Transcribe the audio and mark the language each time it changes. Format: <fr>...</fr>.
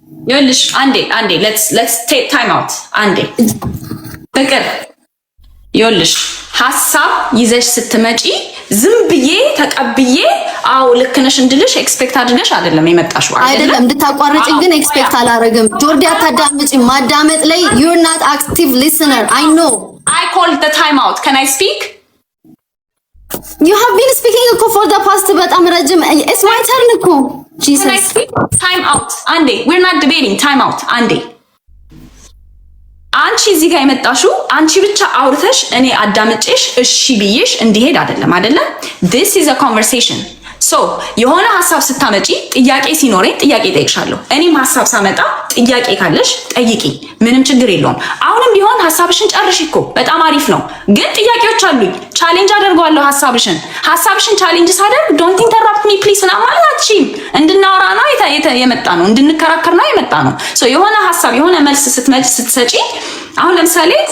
<am>ይኸውልሽ አንዴ</am> <en>let's take time out</en> <am>አንዴ ፍቅር ይኸውልሽ ሐሳብ ይዘሽ ስትመጪ ዝም ብዬ ተቀብዬ አው ልክ ነሽ እንድልሽ ኤክስፔክት አድርገሽ አይደለም የመጣሽው አይደለም እንድታቋርጪ ግን ኤክስፔክት አላረግም። ጆርዲ አታዳምጪ። ማዳመጥ ላይ</am> <en>you're not active listener. I know. I called the time out. Can I speak? You have been speaking for the past</en> <am>በጣም ረጅም</am> <en>it's my turn እኮ Jesus. Can I speak? Time out. አንዴ we're not debating. Time out.</en> <am>አንዴ አንቺ እዚህ ጋር የመጣሽው አንቺ ብቻ አውርተሽ እኔ አዳምጬሽ እሺ ብዬሽ እንዲሄድ አይደለም።</am> <en>This is a conversation.</en> <am>So የሆነ ሐሳብ ስታመጪ ጥያቄ ሲኖረኝ ጥያቄ ጠይቅሻለሁ። እኔም ሐሳብ ሳመጣ ጥያቄ ካለሽ ጠይቂ፣ ምንም ችግር የለውም። አሁንም ቢሆን ሐሳብሽን ጨርሽ እኮ በጣም አሪፍ ነው፣ ግን ጥያቄዎች አሉኝ። ቻሌንጅ አደርገዋለሁ ሐሳብሽን ቻሌንጅ ሳደርግ</am> <en>ዶንት ኢንተራፕት ሚ ፕሊዝ</en> <am>እና ማለት አትችይም። እንድናወራ ነው የመጣ ነው፣ እንድንከራከር ነው የመጣ ነው። ሶ የሆነ ሐሳብ የሆነ መልስ ስትሰጪ አሁን ለምሳሌ</am>